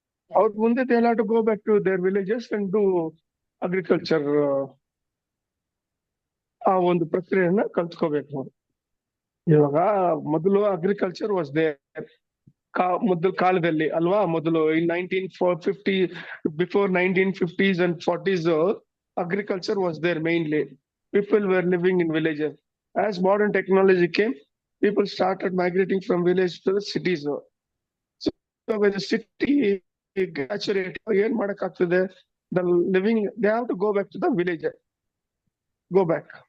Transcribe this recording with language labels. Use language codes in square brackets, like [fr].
[kn] ಅವ್ರ ಮುಂದೆ [en] they have to go back to their villages and do agriculture. [kn] ಆ ಒಂದು ಪ್ರಕ್ರಿಯೆಯನ್ನ ಕಲ್ತ್ಕೋಬೇಕು ಅವರು. ಇವಾಗ ಮೊದಲು [en] agriculture was there [kn] ಮೊದಲು ಕಾಲದಲ್ಲಿ ಅಲ್ವಾ. ಮೊದಲು [en] In 1950 before 1950s and 40s agriculture was there mainly. People were living in villages. As modern technology came, people started migrating from village to the cities. So when the city saturated, [kn] ಏನ್ ಮಾಡಕ್ ಆಗ್ತದೆ, [en] the living, they have to go back to the village. Go back.